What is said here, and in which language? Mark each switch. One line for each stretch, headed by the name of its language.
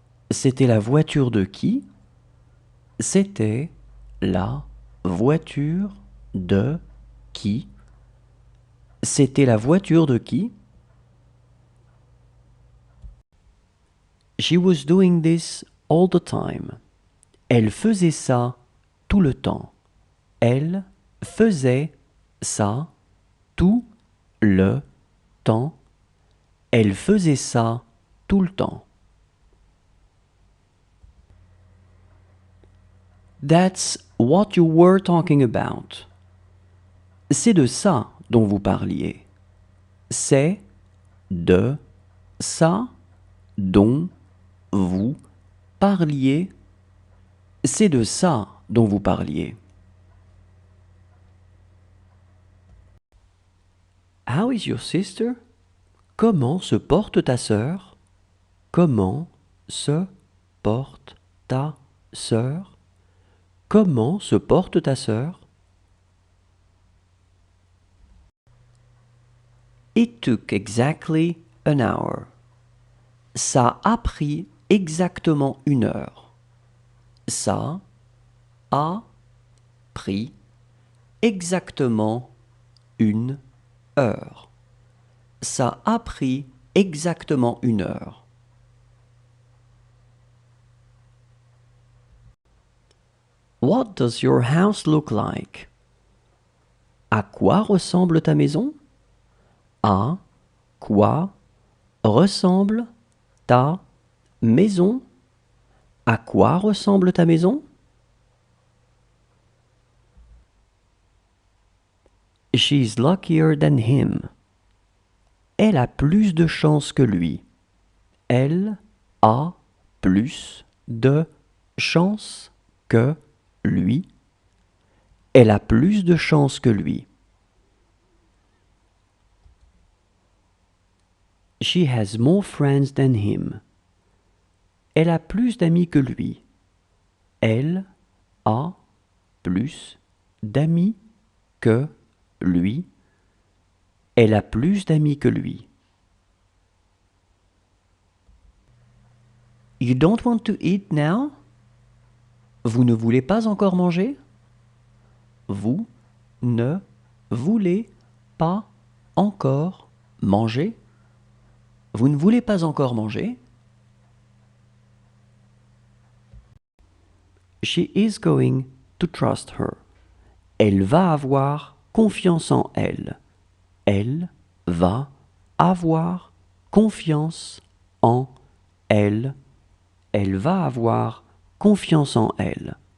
French: C'était la voiture de qui? C'était la voiture de qui? C'était la voiture de qui?
English: She was doing this all the time.
French: Elle faisait ça tout le temps. Elle faisait ça tout le temps. Elle faisait ça tout le temps.
English: That's what you were talking about.
French: C'est de ça dont vous parliez. C'est de ça dont vous parliez. C'est de ça dont vous parliez.
English: How is your sister?
French: Comment se porte ta sœur? Comment se porte ta sœur? Comment se porte ta sœur?
English: It took exactly an hour.
French: Ça a pris exactement 1 heure. Ça a pris exactement 1 heure. Ça a pris exactement 1 heure.
English: What does your house look like?
French: À quoi ressemble ta maison? À quoi ressemble ta maison? À quoi ressemble ta maison?
English: She's luckier than him.
French: Elle a plus de chance que lui. Elle a plus de chance que lui. Elle a plus de chance que lui.
English: She has more friends than him.
French: Elle a plus d'amis que lui. Elle a plus d'amis que lui. Elle a plus d'amis que lui.
English: You don't want to eat now?
French: Vous ne voulez pas encore manger? Vous ne voulez pas encore manger? Vous ne voulez pas encore manger?
English: She is going to trust her.
French: Elle va avoir confiance en elle. Elle va avoir confiance en elle. Elle va avoir confiance en elle.